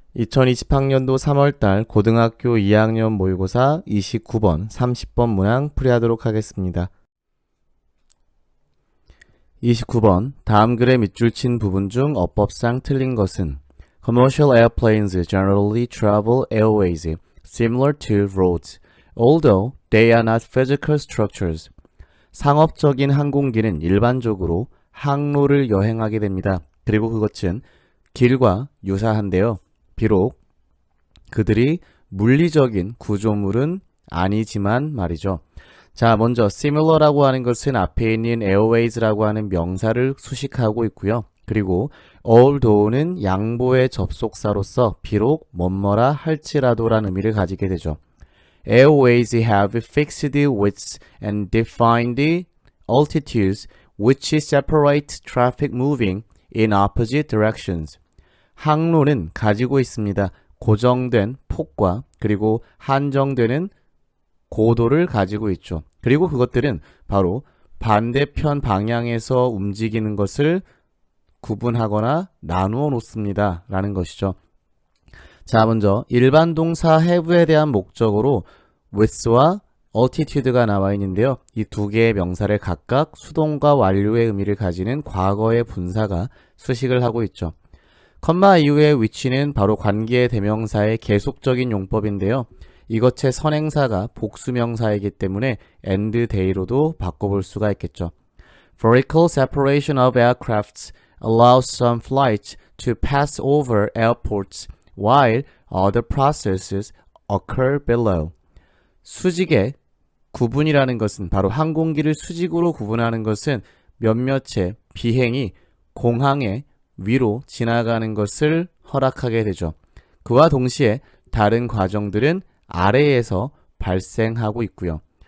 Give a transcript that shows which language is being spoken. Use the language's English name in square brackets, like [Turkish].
[Korean] 2020학년도 3월달 고등학교 2학년 모의고사 29번, 30번 문항 풀이하도록 하겠습니다. 29번, 다음 글의 밑줄 친 부분 중 어법상 틀린 것은 [English] Commercial airplanes generally travel airways similar to roads, although they are not physical structures. [Korean] 상업적인 항공기는 일반적으로 항로를 여행하게 됩니다. 그리고 그것은 길과 유사한데요. 비록 그들이 물리적인 구조물은 아니지만 말이죠. 자, 먼저 similar라고 하는 것은 앞에 있는 airways라고 하는 명사를 수식하고 있고요. 그리고 although는 양보의 접속사로서 비록 뭐뭐라 할지라도라는 의미를 가지게 되죠. [English] Airways have fixed widths and defined altitudes which separate traffic moving in opposite directions. [Korean] 항로는 가지고 있습니다. 고정된 폭과 그리고 한정되는 고도를 가지고 있죠. 그리고 그것들은 바로 반대편 방향에서 움직이는 것을 구분하거나 나누어 놓습니다. 라는 것이죠. 자, 먼저 일반 동사 have에 대한 목적으로 with와 altitude가 나와 있는데요. 이 두 개의 명사를 각각 수동과 완료의 의미를 가지는 과거의 분사가 수식을 하고 있죠. 컴마 이후의 위치는 바로 관계의 대명사의 계속적인 용법인데요. 이것의 선행사가 복수명사이기 때문에 [English] and they [Korean] 로도 바꿔볼 수가 있겠죠. [English] Vertical separation of aircrafts allows some flights to pass over airports while other processes occur below. [Korean] 수직의 구분이라는 것은 바로 항공기를 수직으로 구분하는 것은 몇몇의 비행이 공항의 위로 지나가는 것을 허락하게 되죠. 그와 동시에 다른 과정들은 아래에서 발생하고 있고요.